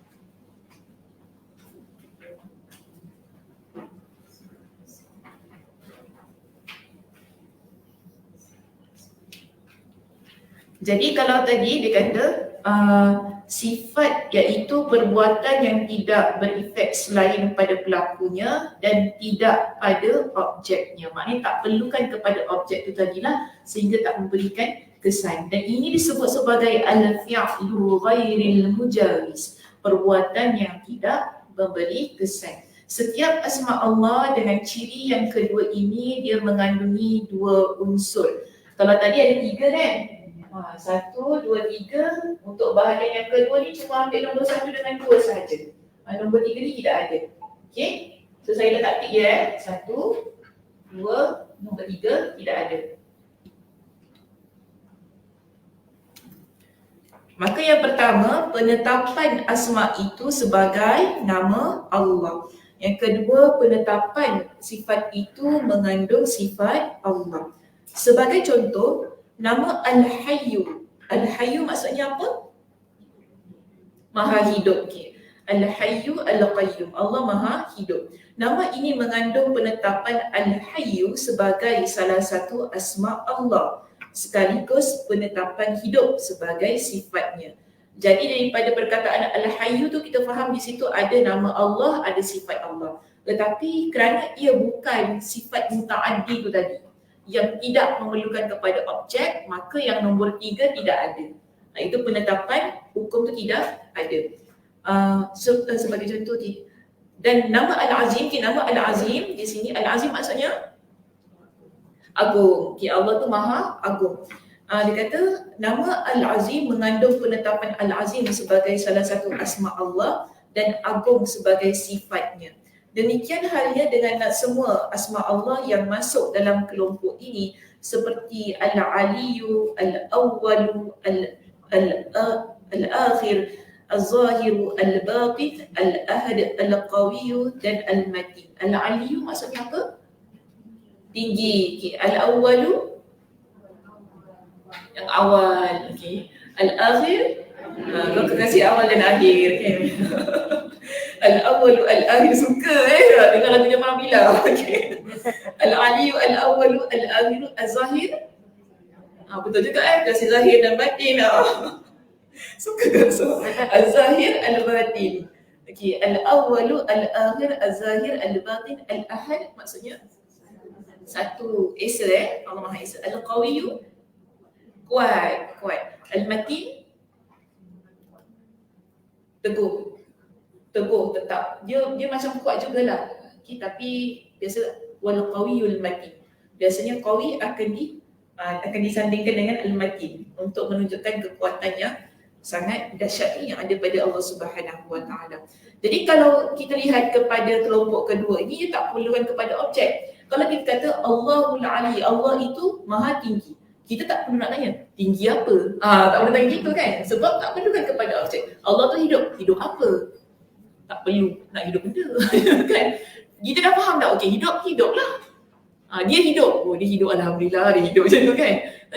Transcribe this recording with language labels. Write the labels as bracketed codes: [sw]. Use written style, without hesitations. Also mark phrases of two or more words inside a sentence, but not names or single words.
[ms] Jadi kalau tadi dia kata sifat iaitu perbuatan yang tidak berefek selain pada pelakunya dan tidak pada objeknya. Maknanya tak perlukan kepada objek itu tadilah sehingga tak memberikan kesan. Dan ini disebut sebagai [ar] الفعل غير المجاوز, [ms] perbuatan yang tidak memberi kesan. Setiap asma Allah dengan ciri yang kedua ini dia mengandungi dua unsur. Kalau tadi ada tiga kan? 1, 2, 3. Untuk bahagian yang kedua ni cuma ambil nombor 1 dengan 2 sahaja. Nombor 3 ni tidak ada. Okey. So saya letak tik ya. 1, 2, nombor 3 tidak ada. Maka yang pertama, penetapan asma itu sebagai nama Allah. Yang kedua, penetapan sifat itu mengandung sifat Allah. Sebagai contoh, nama Al-Hayyu. Al-Hayyu maksudnya apa? Maha hidup. Okay. Al-Hayyu Al-Qayyum. Allah Maha hidup. Nama ini mengandung penetapan Al-Hayyu sebagai salah satu asma Allah, sekaligus penetapan hidup sebagai sifatnya. Jadi daripada perkataan Al-Hayyu tu kita faham di situ ada nama Allah, ada sifat Allah. Tetapi kerana ia bukan sifat muta'addi tu tadi, yang tidak memerlukan kepada objek, maka yang nombor 3 tidak ada. Itu penetapan hukum tu tidak ada. Sebagai contoh dan nama Al-Azim, nama Al-Azim di sini, Al-Azim maksudnya agung. Allah tu Maha Agung. Dia kata nama Al-Azim mengandung penetapan Al-Azim sebagai salah satu asma Allah dan agung sebagai sifatnya. Demikian halnya dengan semua asma Allah yang masuk dalam kelompok ini seperti Al-Aliyu, Al-Awwalu, Al-Akhir, Al-Zahiru, Al-Batin, Al-Ahad, Al-Qawiyu dan Al-Matin. Al-Aliyu maksudnya apa? Tinggi. Al-Awwalu yang awal. Al-Akhir, kau kekasih awal dan akhir. Al-awwalu al-akhir, suka dengar lagu Jamal Bila. Al-aliyu al-awwalu al-akhiru az-zahir. Betul juga kasih zahir dan batin. Suka kan so. Az-zahir al-batin. Al-awwalu al-akhir az-zahir al-batin al-ahad maksudnya satu esa Allah Maha Esa. Al-qawiyyu kuat. Al-matin teguh tetap. Dia macam kuat jugalah. Tapi biasa [ar] والقوي المتين. [ms] Biasanya qawi akan disandingkan dengan al-matin untuk menunjukkan kekuatan yang sangat dahsyat yang ada pada Allah [ar] سبحانه وتعالى. [ms] Jadi kalau kita lihat kepada kelompok kedua ini, dia tak perlukan kepada objek. Kalau kita kata Allahul Ali, Allah itu Maha tinggi. Kita tak perlu nak tanya tinggi apa. Tak perlu tanya gitu kan. Sebab tak perlukan kepada objek. Allah tu hidup apa? Tak perlu nak hidup benda. Kan? Kita dah faham dah, okey hiduplah. Dia hidup. Dia hidup, alhamdulillah dia hidup macam tu kan.